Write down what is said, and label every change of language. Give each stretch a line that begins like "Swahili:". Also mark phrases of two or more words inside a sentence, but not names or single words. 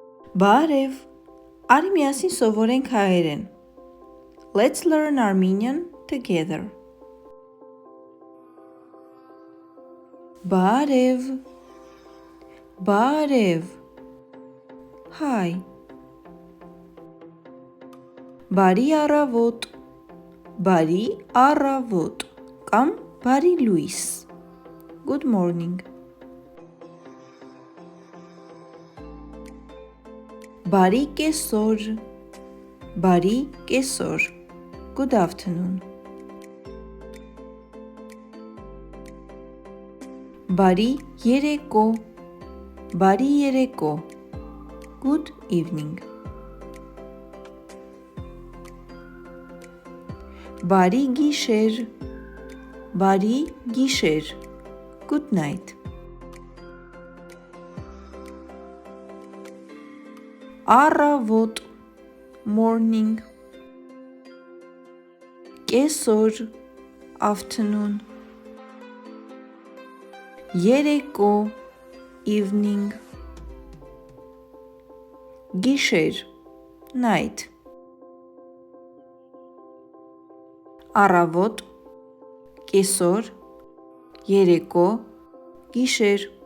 Armenian: Բարև, արի միասին սովորենք հայերեն.
English: Let's learn Armenian together.
Armenian: Բարև, բարև, Hi. Բարի առավոտ, բարի առավոտ, կամ բարի լույս.
English: Good morning.
Armenian: Բարի կեսօր, բարի կեսօր.
English: Good afternoon.
Armenian: Բարի երեկո, բարի երեկո.
English: Good evening.
Armenian: Բարի գիշեր, բարի գիշեր.
English: Good night. Առավոտ, morning.
Armenian: Կեսօր, afternoon. Երեկո, evening. Գիշեր, night. Առավոտ, կեսօր, երեկո, գիշեր.